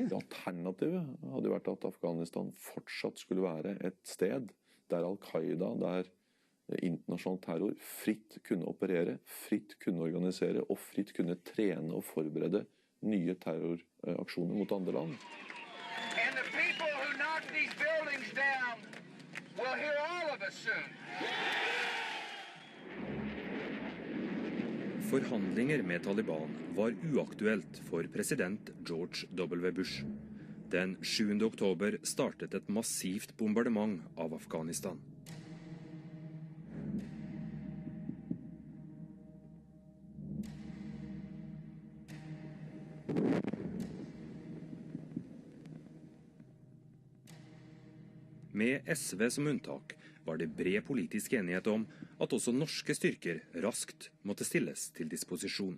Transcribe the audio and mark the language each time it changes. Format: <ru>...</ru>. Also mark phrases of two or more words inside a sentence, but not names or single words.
<no>Alternativet hadde vært at Afghanistan fortsatt skulle være et sted der Al-Qaida, der internasjonal terror fritt kunne operere, fritt kunne organisere og fritt kunne trene og forberede nye terroraksjoner mot andre land.</no> <en>And the people who knock these buildings down will hear all of us soon.</en> <no>Forhandlinger med Taliban var uaktuelt for president George W. Bush. Den 7. oktober startet et massivt bombardement av Afghanistan. Med SV som unntak var det bred politisk enighet om at også norske styrker raskt måtte stilles til disposisjon.</no>